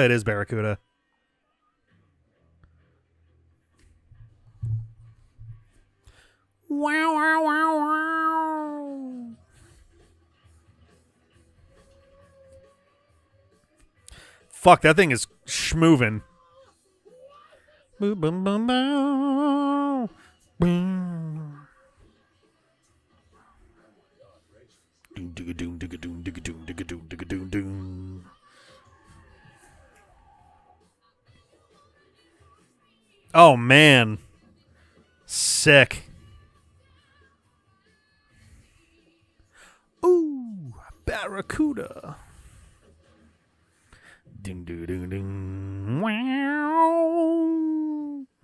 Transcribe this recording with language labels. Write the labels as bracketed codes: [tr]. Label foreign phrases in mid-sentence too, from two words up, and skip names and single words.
[en] It is Barracuda. Wow, wow, wow, wow. Fuck, that thing is schmovin'. Boom, boom, boom, boom. Boom. Doom, digga, doom, digga, doom, digga, doom, digga, doom, digga, doom, doom. Oh, man. Sick. Ooh, Barracuda. Ding, ding, ding, ding. Wow.